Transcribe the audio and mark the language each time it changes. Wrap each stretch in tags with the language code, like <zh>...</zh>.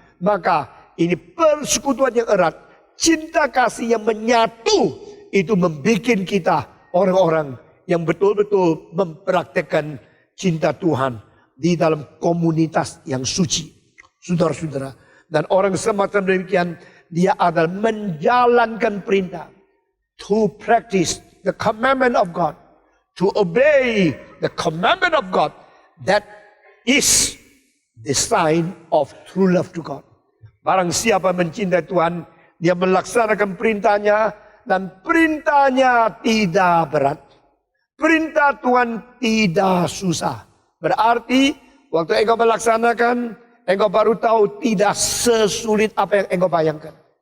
<id>Maka ini persekutuan yang erat, cinta kasih yang menyatu, itu membuat kita orang-orang yang betul-betul mempraktekkan cinta Tuhan di dalam komunitas yang suci. Saudara-saudara, dan orang semacam demikian, dia adalah menjalankan perintah.</id> <en>To practice the commandment of God. To obey the commandment of God. That is the sign of true love to God.</en> <id>Barang siapa mencintai Tuhan, dia melaksanakan perintahnya, dan perintahnya tidak berat. Perintah Tuhan tidak susah. Berarti waktu engkau melaksanakan, engkau baru tahu tidak sesulit apa yang engkau bayangkan.</id>